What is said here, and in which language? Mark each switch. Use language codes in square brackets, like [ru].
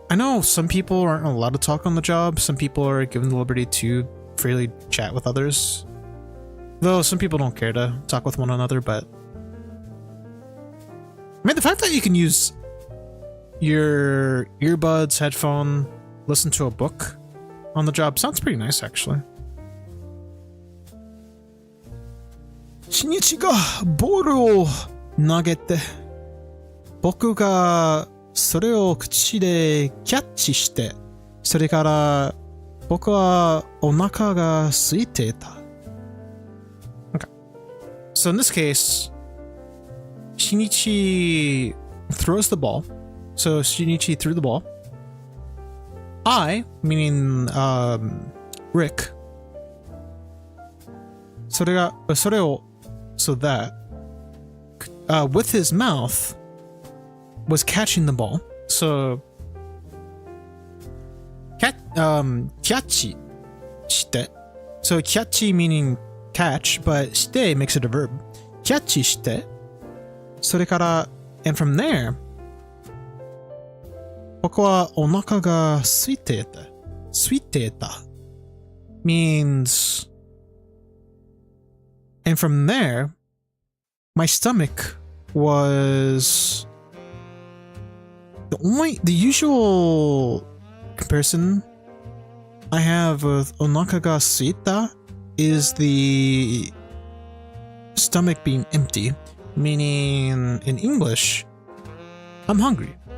[en] I know some people aren't allowed to talk on the job. Some people are given the liberty to freely chat with others. Though some people don't care to talk with one another, but I mean, the fact that you can use your earbuds, headphone, listen to a book on the job sounds pretty nice, actually. [ja] シニチがボールを投げて、僕がそれを口でキャッチして、それから僕はお腹が空いていた。 [en] Okay. So in this case, Shinichi throws the ball. So Shinichi threw the ball. I, meaning Rick, [ja] それを [en] so that with his mouth was catching the ball. So キャッチして so キャッチ meaning catch, but して makes it a verb. [ja] キャッチしてそれから [en] and from there [ja] 僕はお腹が空いていた。 [en] 空いていた means and from there my stomach was the usual comparison I have with onaka ga suita is the stomach being empty, meaning in English, I'm hungry.